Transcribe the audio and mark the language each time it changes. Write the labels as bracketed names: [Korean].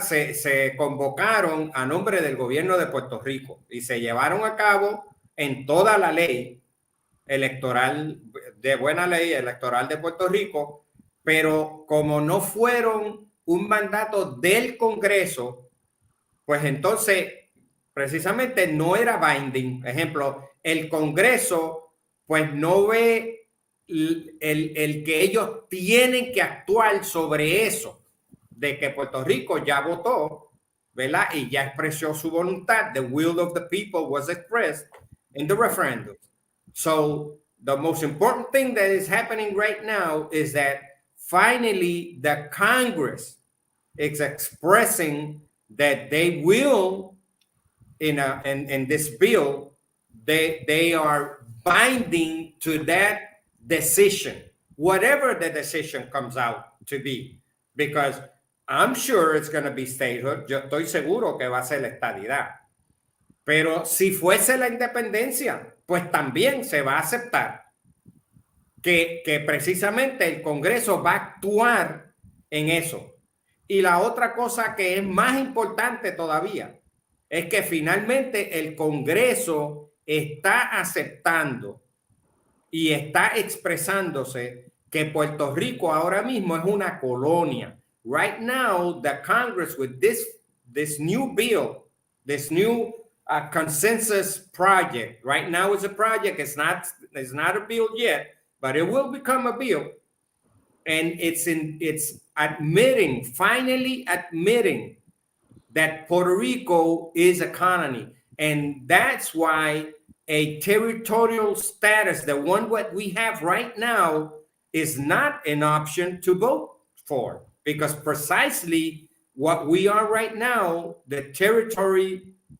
[Spanish] Se convocaron a nombre del gobierno de Puerto Rico y se llevaron a cabo en toda la ley electoral, de buena ley electoral de Puerto Rico, pero como no fueron un mandato del Congreso, pues entonces precisamente no era [English] binding. [Spanish] Ejemplo, el Congreso pues no ve el que ellos tienen que actuar sobre eso, de que Puerto Rico ya votó, ¿verdad? Y ya expresó su voluntad. [English] The will of the people was expressed in the referendum. So the most important thing that is happening right now is that finally the Congress is expressing that they will, in this bill, they are binding to that decision, whatever the decision comes out to be, because I'm sure it's going to be statehood. [Spanish] Yo estoy seguro que va a ser la estadidad. Pero si fuese la independencia, pues también se va a aceptar que precisamente el Congreso va a actuar en eso. Y la otra cosa que es más importante todavía es que finalmente el Congreso está aceptando y está expresándose que Puerto Rico ahora mismo es una colonia. [English] Right now, the Congress with this new bill, this new consensus project. Right now, it's a project. It's not a bill yet, but it will become a bill, and it's admitting, finally admitting, that Puerto Rico is a colony, and that's why a territorial status, the one what we have right now, is not an option to vote for, because precisely what we are right now, the territory